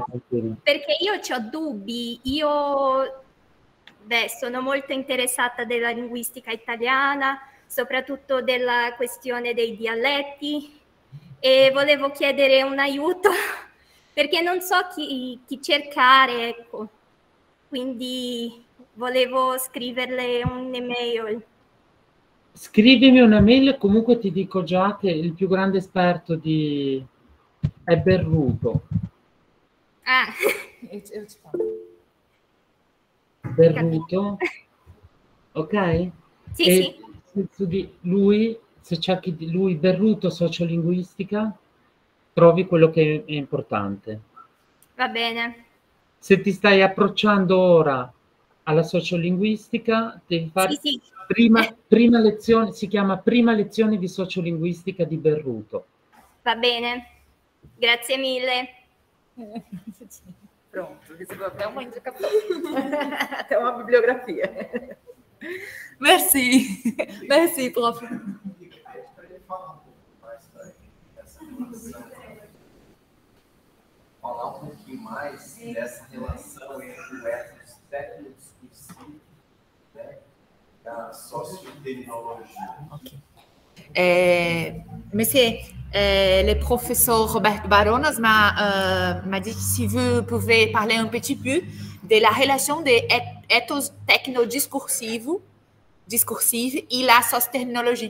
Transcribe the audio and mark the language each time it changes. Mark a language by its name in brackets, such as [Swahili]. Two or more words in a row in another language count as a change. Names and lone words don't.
[Italian] perché io ho dubbi, sono molto interessata della linguistica italiana, soprattutto della questione dei dialetti, e volevo chiedere un aiuto perché non so chi cercare, ecco. Quindi volevo scriverle un'email. Scrivimi una mail, comunque ti dico già che il più grande esperto è Berruto. Ah. [Portuguese] Eu te falo. [Italian] Berruto, ok? Sì. Su di lui, se cerchi di lui Berruto sociolinguistica, trovi quello che è importante. Va bene. Se ti stai approcciando ora alla sociolinguistica, devi fare prima lezione, si chiama Prima lezione di sociolinguistica di Berruto. Va bene, grazie mille. [Portuguese] Pronto, recebeu até uma indicação, até uma bibliografia. [French] Merci, merci, prof. [Portuguese] falar pouquinho mais dessa relação entre o ethos tecnodiscursivo, né, e a socioterminologia. Ok. [French] Monsieur, le professeur Robert Baronas m'a dit si vous pouvez parler un petit peu de la relation des ethos technodiscursives et la socioterminologie.